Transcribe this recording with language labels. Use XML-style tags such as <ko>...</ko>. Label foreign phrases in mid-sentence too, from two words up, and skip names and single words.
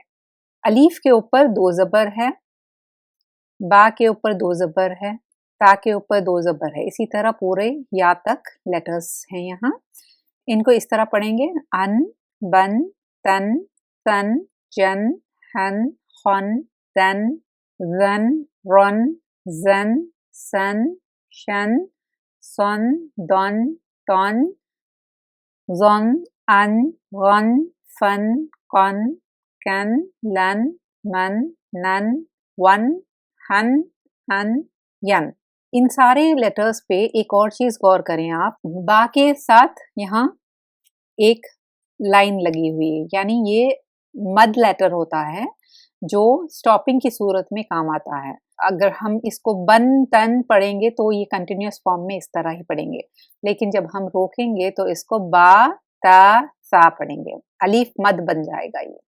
<ur>الف کے اوپر دو زبر ہے، با کے اوپر دو زبر ہے، تا کے اوپر دو زبر ہے، اسی طرح پورے یا تک لیٹرز ہیں یہاں۔ ان کو اس طرح پڑھیں گے: ان، بن، تن، سن، جن، ہن، خن، دن، زن، رن، زن، سن، شن، سن، دن، تن، زن، ان، غن، فن، قن، کن، لن، من، نن، ون، ہن، ہن، ین۔ ان سارے لیٹرز پہ ایک اور چیز غور کریں آپ، با کے ساتھ یہاں ایک لائن لگی ہوئی ہے، یعنی یہ مد لیٹر ہوتا ہے جو سٹاپنگ کی صورت میں کام آتا ہے۔ اگر ہم اس کو بن تن پڑھیں گے تو یہ کنٹینیوس فارم میں اس طرح ہی پڑھیں گے، لیکن جب ہم روکیں گے تو اس کو با تا سا پڑھیں گے، الف مد بن جائے گا یہ۔</ur>